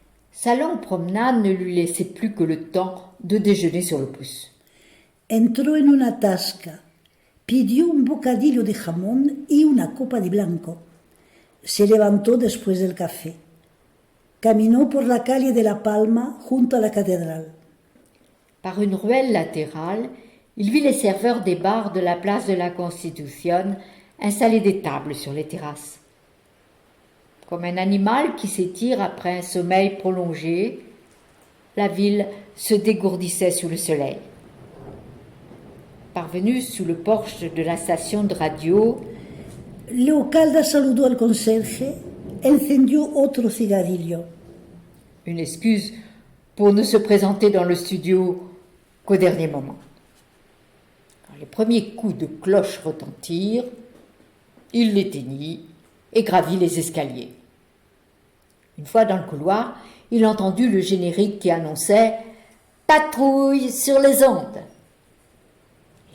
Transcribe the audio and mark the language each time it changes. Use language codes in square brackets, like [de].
[fr] sa longue promenade ne lui laissait plus que le temps de déjeuner sur le pouce. [es] Entró en una tasca, pidió un bocadillo de jamón y una copa de blanco. Se levantó después del café. Caminó por la calle de La Palma junto a la catedral. [fr] Par une ruelle latérale, il vit les serveurs des bars de la place de la Constitution installer des tables sur les terrasses. Comme un animal qui s'étire après un sommeil prolongé, la ville se dégourdissait sous le soleil. Parvenu sous le porche de la station de radio, [es] Leocalda saludó al conserje, encendió otro cigarrillo. [fr] une excuse pour ne se présenter dans le studio qu'au dernier moment. Quand les premiers coups de cloche retentirent, il l'éteignit et gravit les escaliers. Une fois dans le couloir, il entendit le générique qui annonçait « Patrouille sur les ondes ».